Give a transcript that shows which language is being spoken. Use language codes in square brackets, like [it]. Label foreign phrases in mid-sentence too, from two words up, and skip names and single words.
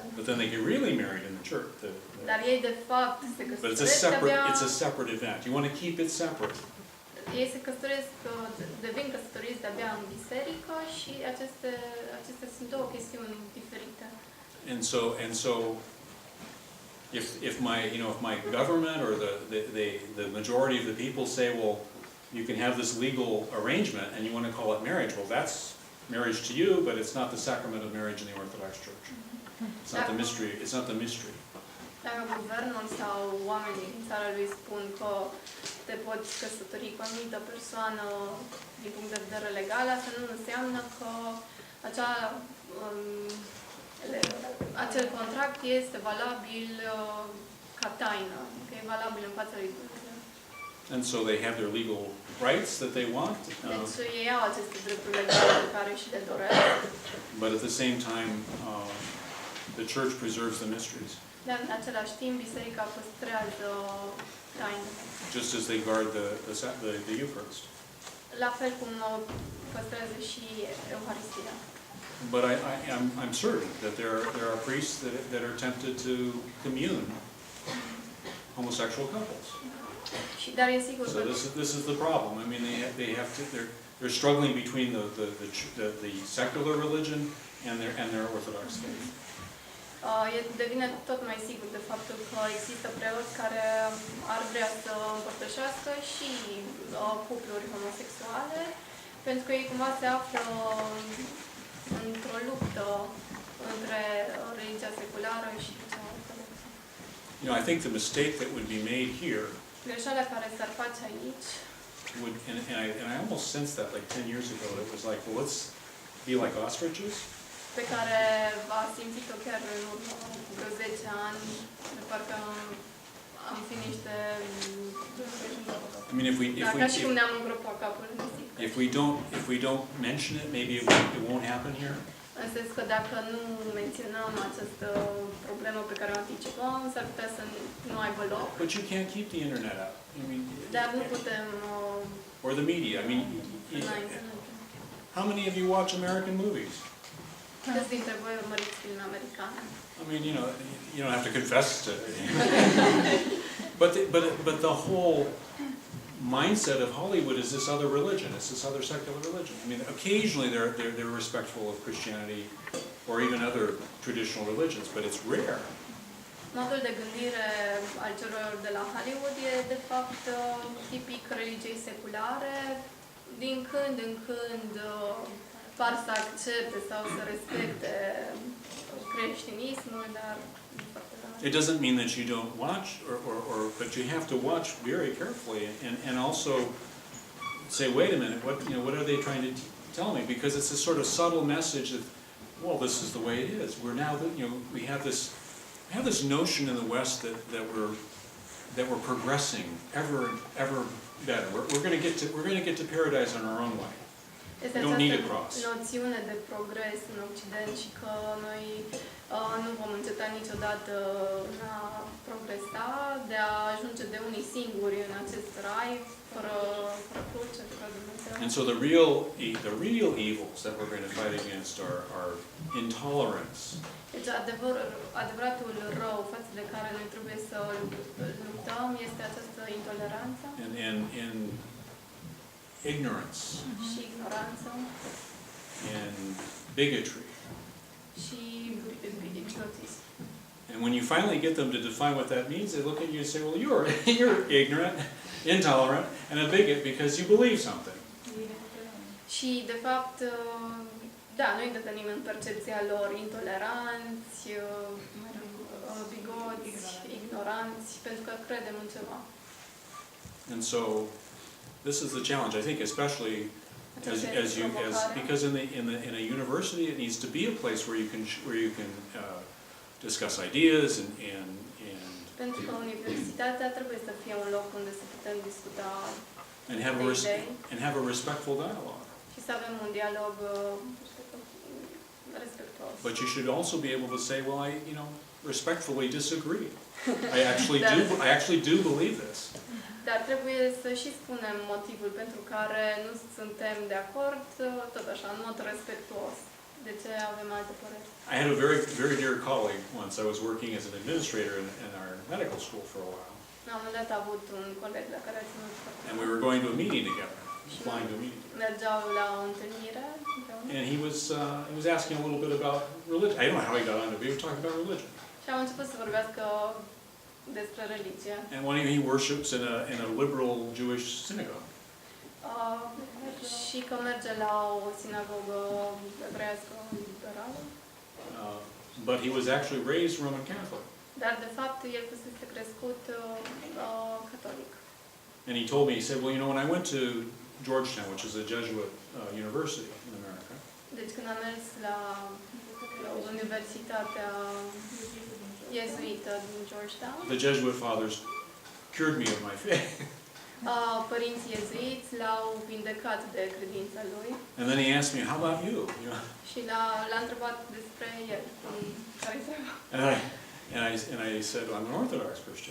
[en] But then they get really married in the church. [ro] Dar ei de fapt se căsătoresc. [en] But it's a separate event. You want to keep it separate. [ro] Ei se căsătoresc, devin căsătoriți de-abia în biserică și acestea sunt două chestiuni diferite. [en] And so if my government or the majority of the people say, well, you can have this legal arrangement and you want to call it marriage, well, that's marriage to you, but it's not the sacrament of marriage in the Orthodox Church. It's not the mystery. [ro] Dacă guvernul sau oamenii din țara lui spun că te poți căsători cu o anumită persoană din punct de vedere legal, asta nu înseamnă că acel contract este valabil ca taină, că e valabil în fața lui Dumnezeu. [en] And so they have their legal rights that they want. [ro] Deci ei au aceste drepturi legale pe care și le doresc. [en] But at the same time, the church preserves the mysteries. [ro] Dar în același timp, biserica păstrează tainele. [en] Just as they guard the Eucharist. [ro] La fel cum păstrează și Euharistia. [en] But I'm certain that there are priests that are tempted to commune homosexual couples. [ro] Și dar e sigur So că [en] this is the problem. I mean, they're struggling between the secular religion and their Orthodox faith. [ro] devine tot mai sigur de faptul că există preoți care ar vrea să împărtășească și cupluri homosexuale, pentru că ei cumva se află într-o luptă între religia seculară și cea ortodoxă. [en] You know, I think the mistake that would be made here [ro] Greșeala care s-ar face aici, [en] would, and I almost sensed that like 10 years ago. It was like, well, let's be like ostriches. [ro] pe care a simțit-o chiar în urmă vreo 10 ani, de parcă am fi niște... [en] I mean, [ro] ca și cum ne-am îngropat capul în nisip. [en] if we don't mention it, maybe it won't happen here. [ro] În sens că dacă nu menționăm această problemă pe care o anticipăm, s-ar putea să nu aibă loc. [en] But you can't keep the internet out. I mean, [ro] Dar nu putem... [en] or the media. I mean, how many of you watch American movies? [ro] Câți dintre voi urmăriți filme americane? [en] I mean, you don't have to confess to it. But the whole mindset of Hollywood is this other religion. It's this other secular religion. I mean, occasionally they're respectful of Christianity or even other traditional religions, but it's rare. [ro] Modul de gândire al celor de la Hollywood e, de fapt, tipic religiei seculare. Din când în când par să accepte sau să respecte creștinismul, dar [en] it doesn't mean that you don't watch, but you have to watch very carefully and also say, wait a minute, what are they trying to tell me? Because it's a sort of subtle message that, well, this is the way it is. We're now, we have this notion in the West that we're progressing ever better. We're going to get to paradise on our own way. [ro] Este această noțiune de progres în Occident și că noi nu vom înceta niciodată în a progresa, de a ajunge de unii singuri în acest rai, fără cruce, fără Dumnezeu. [en] And so the real evils that we're going to fight against are intolerance. [ro] Deci adevăratul rău față de care noi trebuie să luptăm este această intoleranță. [en] And ignorance. [ro] Și ignoranță. [en] And bigotry. [ro] Și bigotism. [en] And when you finally get them to define what that means, they look at you and say, well, you're ignorant, intolerant, and a bigot because you believe something. [ro] Și, de fapt, da, noi devenim în percepția lor intoleranți, bigoți, ignoranți, pentru că credem în ceva. [en] And so, this is the challenge, I think, especially because in a university, it needs to be a place where you can discuss ideas and [ro] pentru că universitatea trebuie să fie un loc unde să putem discuta [en] and have a respectful dialogue. [ro] Și să avem un dialog respectuos. [en] But you should also be able to say, well, I respectfully disagree. I actually do believe this. [ro] Dar trebuie să și spunem motivul pentru care nu suntem de acord, tot așa, în mod respectuos. De ce avem alte păreri? [en] I had a very, very dear colleague once. I was working as an administrator in our medical school for a while. [ro] La un moment dat a avut un coleg la care a ținut. [en] And we were going to a meeting together, flying to a meeting. [ro] Mergeau la o întâlnire. [en] And he was asking a little bit about religion. I don't know how he got on it, but he was talking about religion. [ro] Și am început să vorbească despre religie. [en] And one he worships in a liberal Jewish synagogue. [ro] Și că merge la o sinagogă evreiască liberală. [en] But he was actually raised Roman Catholic. [ro] Dar de fapt el fusese crescut catolic. [en] And he told me, he said, well, you know, when I went to Georgetown, which is a Jesuit university in America, [ro] Deci când am mers la Universitatea iezuită din Georgetown, [en] the Jesuit fathers cured me of my faith. [ro] Părinții iezuiți l-au vindecat de credința lui [en] And then he asked me, how about you? You know? [ro] și l-a întrebat despre el, care-i treaba. [en] And I said, I'm an Orthodox Christian.